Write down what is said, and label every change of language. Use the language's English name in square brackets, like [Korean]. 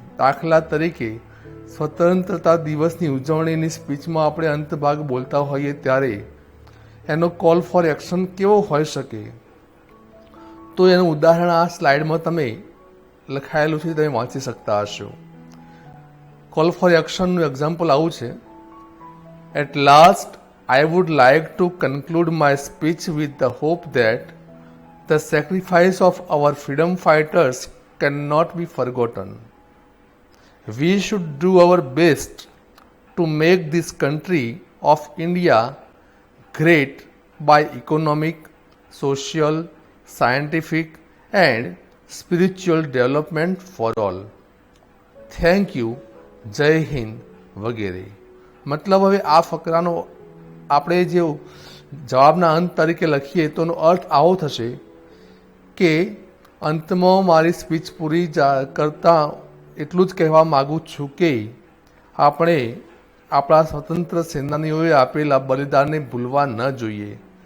[Gujarati] દાખલા તરીકે સ્વતંત્રતા દિવસની ઉજવણીની સ્પીચમાં આપણે અંત ભાગ બોલતા હોઈએ ત્યારે એનો કોલ ફોર એક્શન કેવો હોઈ શકે, તો એનું ઉદાહરણ આ સ્લાઇડમાં તમે લખાયેલું છે, તમે વાંચી શકતા હશો. કોલ ફોર એક્શનનું એક્ઝામ્પલ આવું છે: [English] At last I would like to conclude my speech with the hope that the sacrifice of our freedom fighters cannot be forgotten. We should do our best to make this country of India great by economic, social, scientific and spiritual development for all. Thank you, [Gujarati] જય હિન્દ વગેરે. મતલબ હવે આ ફકરાનો આપણે જે જવાબના અંત તરીકે લખીએ તો એનો અર્થ આવો થશે કે અંતમાં મારી સ્પીચ પૂરી કરતાં એટલું જ કહેવા માગું છું કે આપણે આપણા સ્વતંત્ર સેનાનીઓએ આપેલા બલિદાનને ભૂલવા ન જોઈએ.